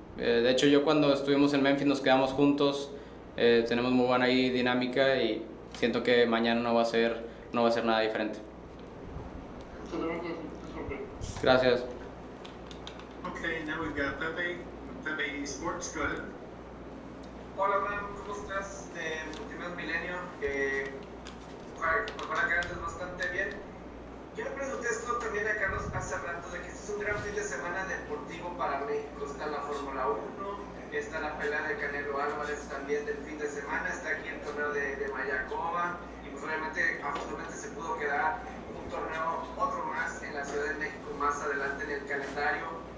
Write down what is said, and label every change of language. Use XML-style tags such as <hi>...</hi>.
<es>De hecho, yo cuando estuvimos en Memphis nos quedamos juntos, tenemos muy buena ahí dinámica y siento que mañana no va a ser nada diferente. Excelente, súper. Gracias.</es> <en>Okay, now we've got Pepe Sports, go ahead.</en> <es>Hola, Abraham, ¿cómo estás? Primer milenio, ojalá que andes bastante bien. Yo le pregunté esto también a Carlos hace rato, de que este es un gran fin de semana deportivo para México. Está la Fórmula 1, está la pelea de Canelo Álvarez también del fin de semana, está aquí el torneo de Mayakoba, y pues obviamente, afortunadamente se pudo quedar un torneo, otro más en la Ciudad de México más adelante en el calendario.</es>